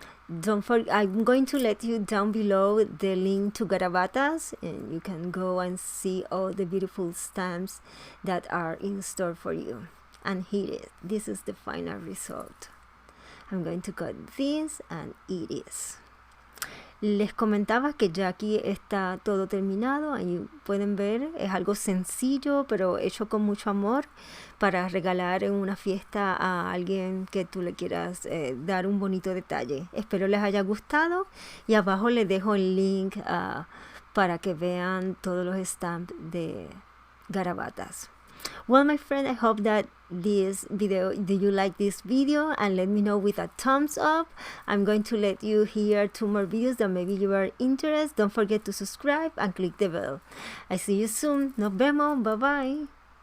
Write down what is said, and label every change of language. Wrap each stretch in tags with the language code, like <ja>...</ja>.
<en>Don't forget, I'm going to let you down below the link to Garabattas, and you can go and see all the beautiful stamps that are in store for you. And here it is. This is the final result. I'm going to cut this, and it is.</en> <es>Les comentaba que ya aquí está todo terminado. Ahí pueden ver, es algo sencillo pero hecho con mucho amor para regalar en una fiesta a alguien que tú le quieras dar un bonito detalle. Espero les haya gustado, y abajo les dejo el link para que vean todos los stamps de Garabattas.</es> <en>Well, my friend, I hope that this video, do you like this video? And let me know with a thumbs up. I'm going to let you hear 2 more videos that maybe you are interested. Don't forget to subscribe and click the bell. I see you soon.</en> <es>Nos vemos.</es> <en>Bye bye.</en>